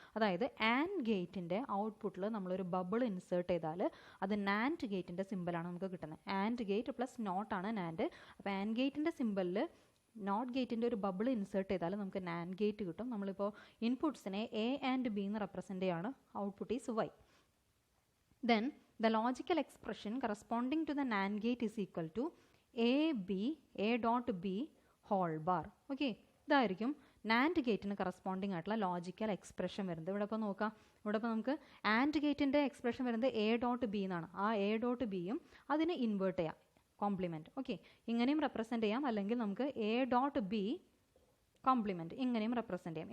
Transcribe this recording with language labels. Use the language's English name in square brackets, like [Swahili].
[Malayalam] അതായത് ആൻഡ് ഗേറ്റിൻ്റെ ഔട്ട്പുട്ടിൽ നമ്മളൊരു ബബിൾ ഇൻസേർട്ട് ചെയ്താൽ അത് നാൻഡ് ഗേറ്റിൻ്റെ സിമ്പിളാണ് നമുക്ക് കിട്ടുന്നത്. And gate plus നോട്ടാണ് NAND. അപ്പോൾ ആൻഡ് ഗേറ്റിൻ്റെ സിമ്പിളിൽ നോട്ട് ഗേറ്റിൻ്റെ ഒരു ബബിൾ ഇൻസേർട്ട് ചെയ്താൽ നമുക്ക് നാൻഡ് ഗേറ്റ് കിട്ടും. നമ്മളിപ്പോൾ ഇൻപുട്ട്സിനെ എ ആൻഡ് ബി എന്ന് റെപ്രസെൻ്റ് ചെയ്യാണ്, [English] Output is Y. Then the logical expression corresponding to the NAND gate is equal to a dot b whole bar. [Malayalam] Okay, ഇതായിരിക്കും നാൻഡ് ഗേറ്റിന് കറസ്പോണ്ടിങ് ആയിട്ടുള്ള logical expression വരുന്നത്. ഇവിടെ ഇപ്പോൾ നോക്കാം, ഇവിടെ ഇപ്പോൾ നമുക്ക് ആൻഡ് ഗേറ്റിൻ്റെ എക്സ്പ്രഷൻ വരുന്നത് എ ഡോട്ട് ബി എന്നാണ്. ആ എ ഡോട്ട് ബിയും അതിനെ ഇൻവേർട്ട് ചെയ്യാം, കോംപ്ലിമെൻറ്റ്. ഓക്കെ, ഇങ്ങനെയും റെപ്രസെൻറ്റ് ചെയ്യാം, അല്ലെങ്കിൽ നമുക്ക് എ ഡോട്ട് ബി കോംപ്ലിമെൻറ്റ് ഇങ്ങനെയും റെപ്രസെൻറ്റ് ചെയ്യാം.